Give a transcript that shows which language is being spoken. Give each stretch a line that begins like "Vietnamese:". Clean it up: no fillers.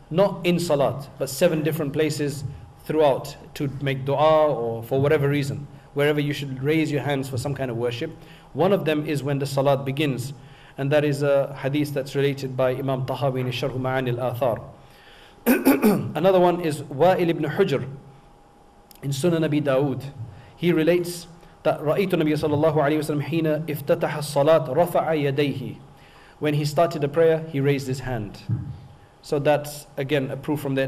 English: Not in salat, but 7 different places throughout to make dua or for whatever reason. Wherever you should raise your hands for some kind of worship. One of them is when the salat begins. And that is a hadith that's related by Imam Tahawi in Sharh Ma'ani al-Athar. Another one is Wa'il ibn Hujr in Sunan Abi Dawood. He relates that
Arabic: رأيت النبي صلى الله عليه وسلم حين افتتح الصلاة رفع يديه.
English: When he started the prayer, he raised his hand. So that's again a proof from there.